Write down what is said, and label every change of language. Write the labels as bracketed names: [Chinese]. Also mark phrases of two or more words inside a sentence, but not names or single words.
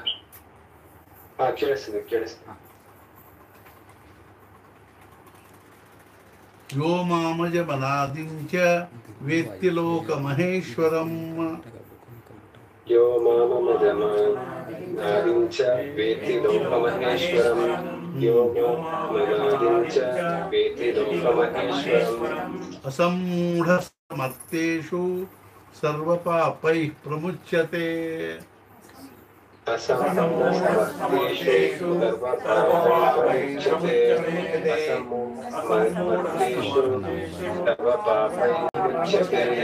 [Kannada] ಕೇಳಿಸ್ತಿದೆ. [Sanskrit] ಯೋ ಮಾಮಜಮನಾದಿಂ ಚ ವೇತ್ತಿ ಲೋಕಮಹೇಶ್ವರಂ ಯೋ ಮಾಮಜಮನಾದಿಂ ಚ ವೇತ್ತಿ ಲೋಕಮಹೇಶ್ವರಂ ಯೋ ಮಾಮಜಮನಾದಿಂ ಚ ವೇತ್ತಿ ಲೋಕಮಹೇಶ್ವರಂ ಅಸಮ್ಮೂಢಮತ್ತೇಷು ಸರ್ವಪಾಪೈಃ ಪ್ರಮುಚ್ಯತೆ ಅಸಮ್ಮೂಢಮತ್ತೇಷು ಸರ್ವಪಾಪೈಶ್ಚತೆ ಅಸಮ್ಮೂಢಮತ್ತೇಷು ಸರ್ವಪಾಪೈಶ್ಚತೆ